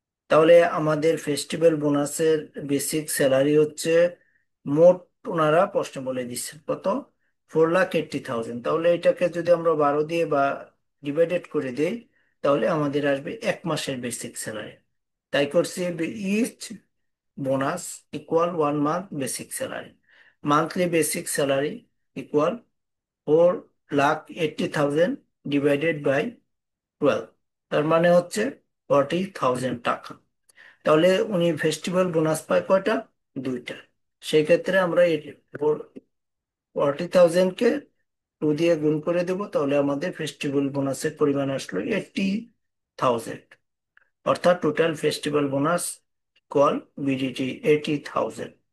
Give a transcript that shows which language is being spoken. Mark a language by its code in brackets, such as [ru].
[bn] তাহলে আমাদের festival বোনাসের basic salary হচ্ছে, মোট ওনারা প্রশ্ন বলে দিচ্ছেন কত, 4,80,000। তাহলে এটাকে যদি আমরা 12 দিয়ে বা ডিভাইডেড করে দিই, তাহলে আমাদের আসবে এক মাসের বেসিক স্যালারি। তাই করছি, [en] Each bonus equal 1 month basic salary. Monthly basic salary equal 4,80,000 divided by 12, [bn] তার মানে হচ্ছে 40,000 টাকা। তাহলে উনি ফেস্টিভ্যাল বোনাস পায় কয়টা, দুইটা। সেই ক্ষেত্রে আমরা এই 40,000-কে 2 দিয়ে গুণ করে দেব, তাহলে আমাদের ফেস্টিভ্যাল বোনাসের পরিমাণ আসলো 80,000। অর্থাৎ [en] Total festival bonus equal BDT 80,000।